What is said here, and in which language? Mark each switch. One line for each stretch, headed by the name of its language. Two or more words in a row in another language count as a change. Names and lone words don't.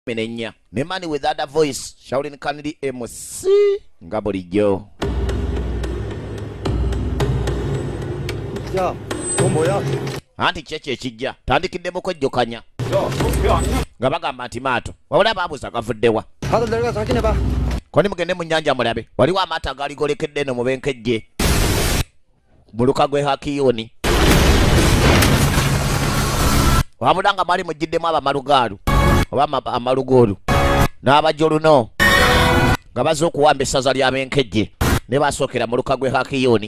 English: Menenya. The man with that voice shouting Kennedy MC Gaborillo.
Korean: 야, 너 뭐야?
Ganda: Anti cheche chijja. Tandikidde kwejjokanya. Nga bagamba nti maato. Wabula baabuuza gavuddewa.
Korean: 다들 내려가서 확인해봐.
Ganda: Koni mugende mu nnyanja mulabe. Waliwo amaato agaaligolekedde eno mu benkejje. Mu luka gwe Hakiyoni. Wabula nga mwali mujjiddemu abamalugaalu. Oba amalugolu. N'abajoluno. Nga bazze okuwamba essaza lya benkejje. Ne basookera mu luka gwe Hakiyoni.